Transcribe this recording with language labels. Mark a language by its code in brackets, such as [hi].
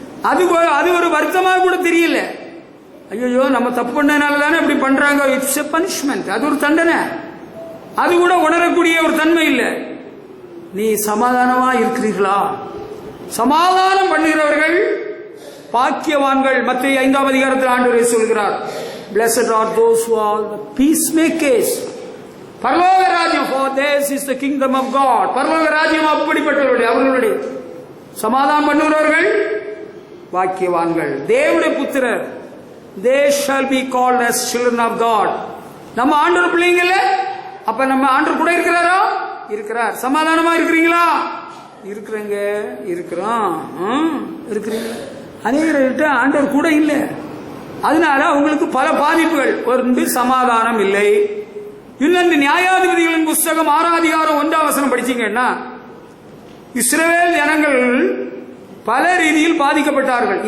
[ta] அது ஒரு வருத்தமாக கூட தெரியல. ஐயோ நம்ம தப்பு பண்ணனால தானே இப்படி பண்றாங்க, [en] it's a punishment, [ta] அது ஒரு தண்டனை. அது கூட உணரக்கூடிய ஒரு தன்மை இல்லை. நீ சமாதானமா இருக்கிறீர்களா? சமாதானம் பண்ணுகிறவர்கள் பாக்கியவான்கள். மத்திய 5ஆம் அதிகாரத்தில் ஆண்டவர் சொல்கிறார், [en] blessed are those who are the peacemakers. [ta] பரலோக ராஜ்யம், [en] for theirs is the kingdom of God. [ta] பரலோக ராஜ்யம் அப்படிப்பட்டவர்களுடைய, அவர்களுடைய சமாதானம் பண்ணுகிறவர்கள் பாக்கியவான்கள், தேவனுடைய புத்திரர். [en] they shall be called as children of God. [ta] நம்ம ஆண்டவர் பிள்ளைங்கள, அப்ப நம்ம ஆண்டவர் கூட இருக்கிறாரா? இருக்கிறார். சமாதானமா இருக்கிறீங்களா? இருக்கிறேங்க, இருக்கிறோம், இருக்கிறீங்க. அநேகர்கிட்ட ஆண்டவர் கூட இல்லை, அதனால அவங்களுக்கு பல பாதிப்புகள். ஒன்று சமாதானம் இல்லை. இன்னொன்று நியாயாதிபதிகளின் புஸ்தகம் 6ஆம் அதிகாரம் 1ஆம் வசனம் படிச்சீங்கன்னா, இஸ்ரவேல் ஜனங்கள் பல ரீதியில் பாதிக்கப்பட்டார்கள்.